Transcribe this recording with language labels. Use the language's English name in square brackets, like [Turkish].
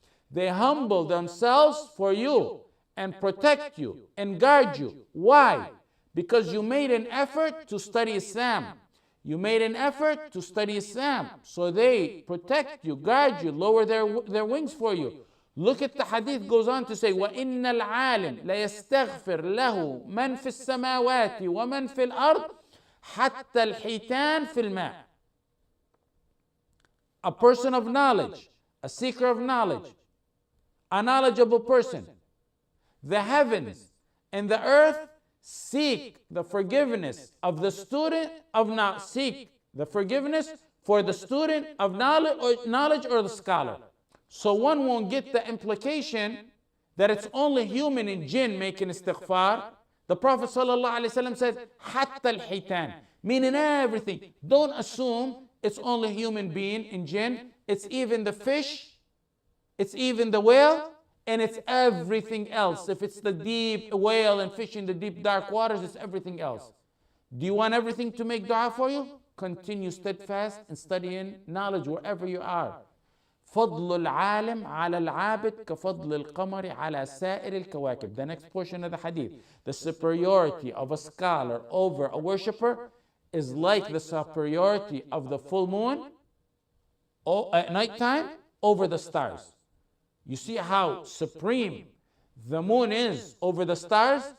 [English] They humble themselves for you and protect you and guard you. Why? Because you made an effort to study Islam. You made an effort to study Islam. So they protect you, guard you, lower their wings for you. Look at the hadith, goes on to say, [Arabic] وَإِنَّ الْعَالِمْ لَيَسْتَغْفِرْ لَهُ مَنْ فِي السَّمَاوَاتِ وَمَنْ فِي الْأَرْضِ حَتَّى الْحِيتَانِ فِي الْمَاءِ. [English] A person of knowledge, a seeker of knowledge, a knowledgeable person. The heavens and the earth seek the forgiveness of the student of knowledge, seek the forgiveness for the student of knowledge or the scholar. So one won't get the implication that it's only human and jinn making istighfar. The Prophet ﷺ said, [Arabic] حَتَّى الْحِيتَانِ, [English] meaning everything. Don't assume it's only human being and jinn. It's even the fish, it's even the whale, and it's everything else. If it's the deep whale and fish in the deep dark waters, it's everything else. Do you want everything to make dua for you? Continue steadfast in studying knowledge wherever you are. [Arabic] فضل العالم على العابد كفضل القمر على سائر الكواكب. [English] The next portion of the hadith. The superiority of a scholar over a worshipper is like the superiority of the full moon at nighttime over the stars. You see how supreme the moon is over the stars?